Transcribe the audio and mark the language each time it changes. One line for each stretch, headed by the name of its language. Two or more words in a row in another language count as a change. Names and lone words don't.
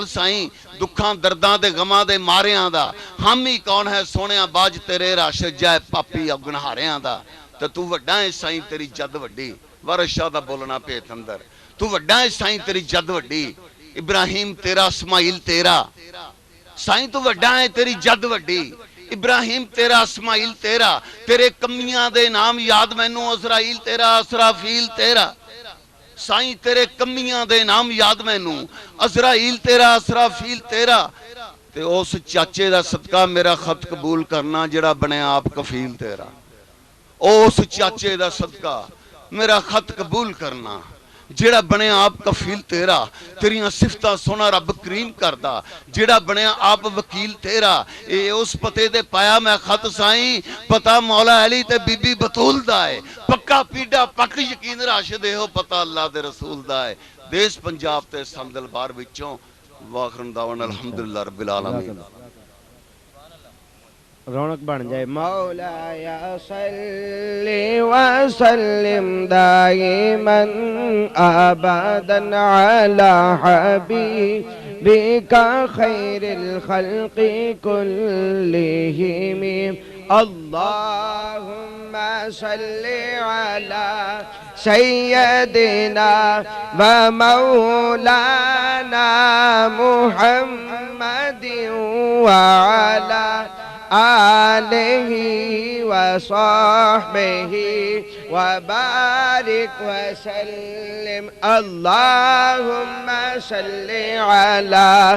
Punjabi: سائیں دکھاں درداں دے غماں دے ماریاں دا، ہم ہی کون ہے سونیاں باج تیرے راشد جائے پاپی اب گنہاریاں دا، تو وڈا ہے سائیں تیری جد وڈی، وارث شاہ دا بولنا پیت اندر، تو وڈا ہے سائیں تیری جد وڈی، ابراہیم تیرا اسماعیل تیرا، سائیں تو وڈا ہے تیری جد وڈی، ابراہیم تیرا اسماعیل تیرا، تیرے کمیاں دے نام یاد مینوں اسرائیل تیرا اسرافیل تیرا، سائیں تیرے کمیاں دے نام یاد مینوں اسرائیل تیرا اسرافیل تیرا، تے اس چاچے دا صدقہ میرا خط قبول کرنا جڑا بنے آپ کفیل تیرا، اس چاچے دا صدقہ میرا خط قبول کرنا جیڑا بنے آپ کفیل تیرا، تیریاں صفتہ سونا رب کریم کردہ، جیڑا بنے آپ وکیل تیرا، اے اس پتے دے پایا میں خط سائیں، پتا مولا علی تے بی بی بطول دائے، پکا پیڈا پک یقین راشد ہو پتا اللہ دے رسول دائے، دیس پنجاب تے سندل بار بچوں،
Arabic: واخرن دعوان الحمدللہ رب العالمین۔
Punjabi: رونق بن جائے مولا
Arabic: یا صلی وسلم دائما ابدا علی حبیبک خیر الخلق کلہم، اللہم صلی علی سیدنا و مولانا محمد وعلی آلہ وصحبہ وبارک وسلم، اللہم صلی علی